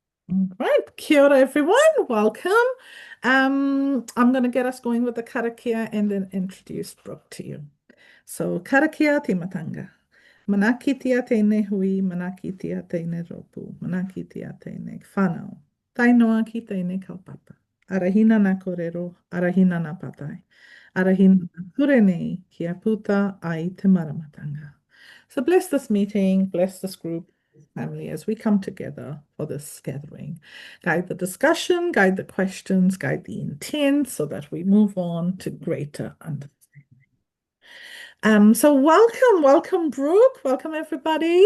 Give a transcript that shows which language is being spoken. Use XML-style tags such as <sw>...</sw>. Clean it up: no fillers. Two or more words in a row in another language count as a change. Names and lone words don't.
<en>Right,</en> <mi>kia ora</mi> <en>everyone, welcome. I'm going to get us going with the karakia and then introduce Brooke to you. So,</en> <mi>karakia te matanga. Manakitia tēnei hui, manakitia tēnei ropu, manakitia tēnei whanau. Tainoa ki tēnei kaupapa. Arahina nā kōrero, arahina nā patai. Arahina nā ture nei kia puta ai te maramatanga.</mi> <en>So bless this meeting, bless this group, family as we come together for this gathering. Guide the discussion, guide the questions, guide the intent so that we move on to greater understanding. So welcome, Brooke, welcome everybody.</en>